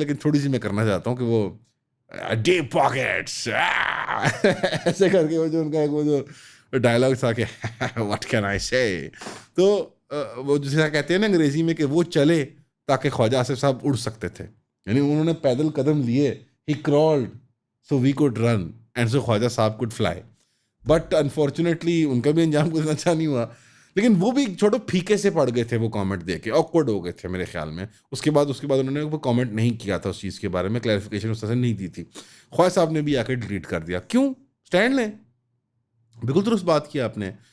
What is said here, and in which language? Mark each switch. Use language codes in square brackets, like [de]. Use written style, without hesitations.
[ur] لیکن تھوڑی سی میں کرنا چاہتا ہوں کہ وہ ڈیپ پاکٹس ایسے کر کے وہ جو ان کا ایک وہ جو ڈائلاگ تھا کہ واٹ کین آئی سے، تو وہ جسے کہتے ہیں نا انگریزی میں کہ وہ چلے تاکہ خواجہ آصف صاحب اڑ سکتے تھے، یعنی انہوں نے پیدل قدم لیے. [en] He crawled so we could run and so Khwaja Sahib could fly. But unfortunately [ur] ان کا بھی انجام کچھ اچھا نہیں ہوا. لیکن وہ بھی چھوٹو پھیکے سے پڑ گئے تھے وہ کامنٹ دے کے، آکورڈ ہو گئے تھے میرے خیال میں. اس کے بعد انہوں نے وہ کامنٹ نہیں کیا تھا اس چیز کے بارے میں، کلیریفیکیشن اس طرح سے نہیں دی تھی. خواجہ صاحب نے بھی آ کے ڈیلیٹ کر دیا. کیوں؟ سٹینڈ لیں. بالکل درست بات کیا آپ نے.